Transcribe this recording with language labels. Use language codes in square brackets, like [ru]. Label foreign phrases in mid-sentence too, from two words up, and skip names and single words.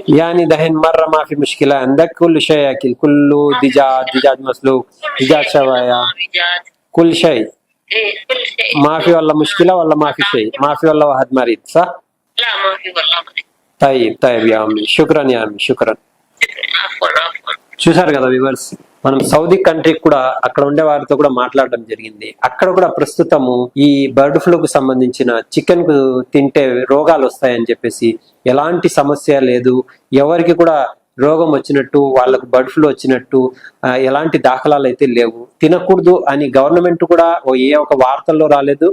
[ar] يعني دحين مرة ما في مشكلة عندك كل شيء اكل، كله دجاج مسلوق، دجاج شواية، دجاج كل شيء. ايه كل شيء. ما في ولا مشكلة ولا ما في شيء؟ ما في ولا واحد مريض صح؟ لا ما في والله مريض. طيب يا امي، شكرا يا امي، شكرا. [te] చూశారు కదా వ్యూవర్స్, మనం సౌదీ కంట్రీకి కూడా అక్కడ ఉండే వారితో కూడా మాట్లాడడం జరిగింది. అక్కడ కూడా ప్రస్తుతము ఈ [en] bird flu [te] సంబంధించిన చికెన్ కు తింటే రోగాలు వస్తాయని చెప్పేసి ఎలాంటి సమస్య లేదు, ఎవరికి కూడా రోగం వచ్చినట్టు వాళ్ళకు [en] bird flu [te] వచ్చినట్టు ఎలాంటి దాఖలాలు అయితే లేవు, తినకూడదు అని గవర్నమెంట్ కూడా ఏ ఒక్క వార్తల్లో రాలేదు.